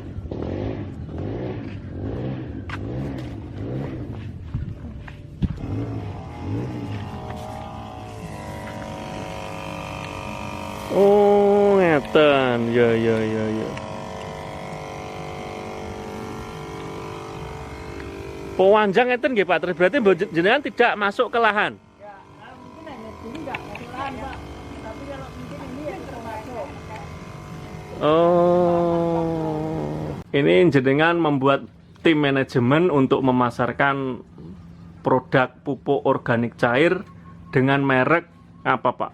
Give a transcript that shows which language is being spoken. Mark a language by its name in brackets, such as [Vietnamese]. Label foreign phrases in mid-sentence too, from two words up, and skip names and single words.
[Javanese] Oh, ngeten. [Indonesian] Ya, ya, ya, ya. [Javanese] Panjang ngeten nggih, [Indonesian] Pak Tris. Berarti [Javanese] mbok jenengan [Indonesian] tidak masuk ke lahan. ya, mungkin hanya sini nggak masuk lahan, Pak. Tapi kalau mungkin ini yang termasuk. Oh. Ini jenengan membuat tim manajemen untuk memasarkan produk pupuk organik cair dengan merek apa, Pak?